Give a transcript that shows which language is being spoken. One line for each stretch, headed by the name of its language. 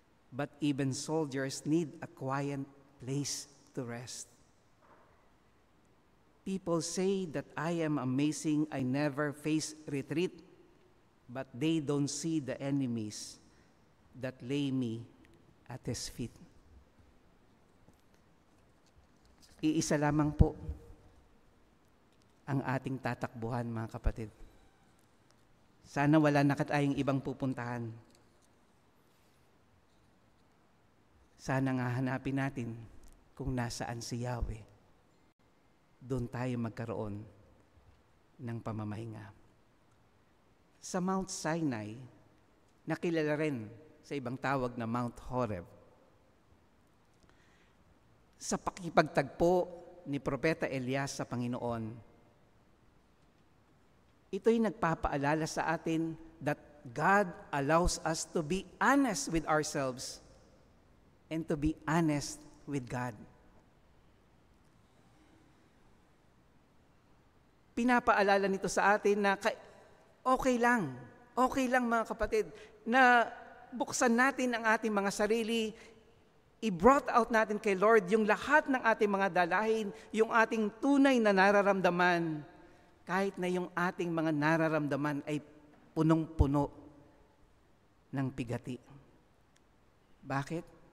English: But even soldiers need a quiet place to rest. People say that I am amazing, I never face retreat, but they don't see the enemies that lay me at his feet.
Filipino: Iisa lamang po ang ating tatakbuhan, mga kapatid. Sana wala na tayong ibang pupuntahan. Sana nga hanapin natin kung nasaan si Yahweh. Doon tayo magkaroon ng pamamahinga. Sa Mount Sinai, nakilala rin sa ibang tawag na Mount Horeb. Sa pakipagtagpo ni Propeta Elias sa Panginoon, ito'y nagpapaalala sa atin that
English: God allows us to be honest with ourselves and to be honest with God.
Filipino: Pinapaalala nito sa atin na okay lang mga kapatid, na buksan natin ang ating mga sarili, i-brought out natin kay Lord yung lahat ng ating mga dalahin, yung ating tunay na nararamdaman, kahit na yung ating mga nararamdaman ay punong-puno ng pigati. Bakit?